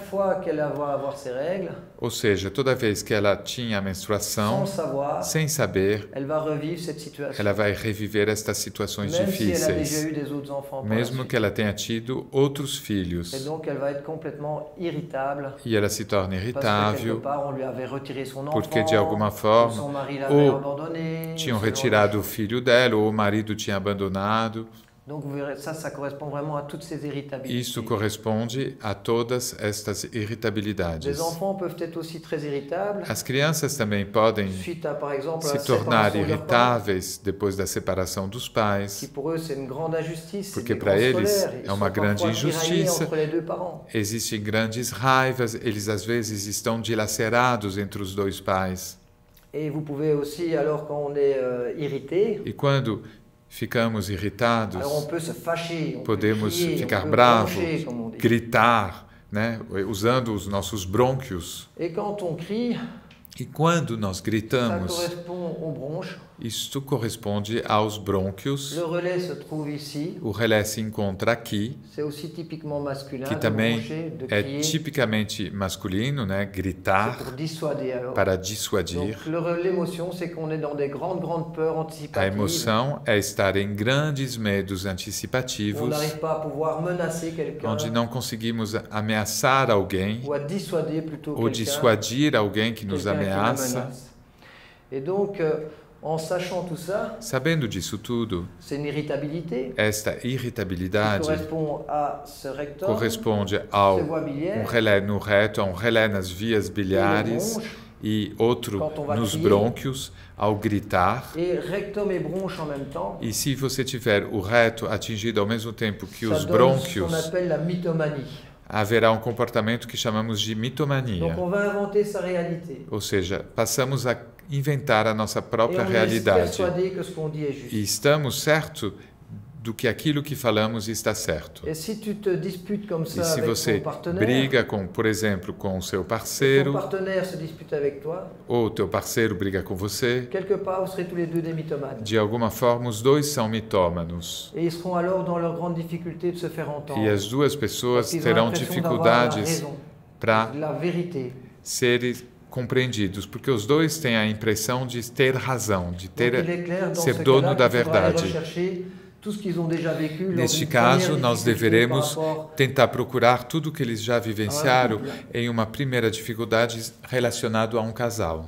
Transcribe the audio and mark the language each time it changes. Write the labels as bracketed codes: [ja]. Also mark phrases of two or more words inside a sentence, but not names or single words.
[pt] Ou seja, toda vez que ela tinha a menstruação, sem saber, ela vai reviver estas situações difíceis, mesmo que ela tenha tido outros filhos. E ela se torna irritável, porque de alguma forma ou tinham retirado o filho dela, ou o marido tinha abandonado. [fr] Donc vous verrez, ça correspond vraiment à toutes ces irritabilités. [pt] Isso corresponde a todas estas irritabilidades. [fr] Les enfants peuvent être aussi très irritables. [pt] As crianças também podem [fr] par exemple, [pt] se tornar irritáveis depois da separação dos pais. [fr] Que pour eux, c'est une grande injustice, [pt] porque para eles é uma grande injustiça. Existem grandes raivas, eles às vezes estão dilacerados entre os dois pais. [fr] Et vous pouvez aussi, alors quand on est irrité, [pt] e quando ficamos irritados, [fr] on peut se fâcher, [pt] podemos [fr] crier, [pt] ficar bravos, gritar, né, usando os nossos brônquios. [fr] Et quand on crie, [pt] e quando nós gritamos, [fr] ça correspond aux bronches. [pt] Isto corresponde aos brônquios. [fr] Le relais se trouve ici. [pt] O relé se encontra aqui. [fr] C'est aussi typiquement masculin, [pt] que também [fr] de [pt] é [fr] crier, [pt] tipicamente masculino, né? Gritar, [fr] pour dissuader, alors. [pt] Para dissuadir. [fr] L'émotion, c'est qu'on est dans des grandes peurs anticipatives. [pt] A emoção é estar em grandes medos [fr] On [pt] antecipativos, [fr] n'arrive pas à pouvoir menacer quelqu'un. [pt] onde não conseguimos ameaçar alguém [fr] Ou à dissuader plutôt [pt] ou dissuadir alguém que nos ameaça. [fr] Et donc, en sachant tout ça, [pt] sabendo disso tudo, [fr] c'est une irritabilité, [pt] esta irritabilidade [fr] correspond à ce rectum, [pt] corresponde ao relé no reto, a relé nas vias biliares e outro nos brônquios ao gritar. [fr] Et rectum et bronche en même temps, [pt] e se você tiver o reto atingido ao mesmo tempo que os brônquios, [fr] ça appelle la mythomanie. [pt] Haverá comportamento que chamamos de mitomania. [fr] Donc on va inventer sa réalité. [pt] Ou seja, passamos a inventar a nossa própria realidade. E estamos certos do que aquilo que falamos está certo. [fr] E se tu te disputes comme ça [pt] e se você briga com, por exemplo, com o seu parceiro, [fr] se dispute avec toi, [pt] ou teu parceiro briga com você, [fr] quelque part, vous serez tous les deux des mythomanes. [pt] De alguma forma, os dois são mitômanos. [fr] Et ils seront alors dans leur grande difficulté de se faire entendre. [pt] E as duas pessoas terão dificuldades para serem compreendidos, porque os dois têm a impressão de ter razão, de ser dono da verdade. Neste caso, nós deveremos tentar procurar tudo o que eles já vivenciaram em uma primeira dificuldade relacionada a um casal.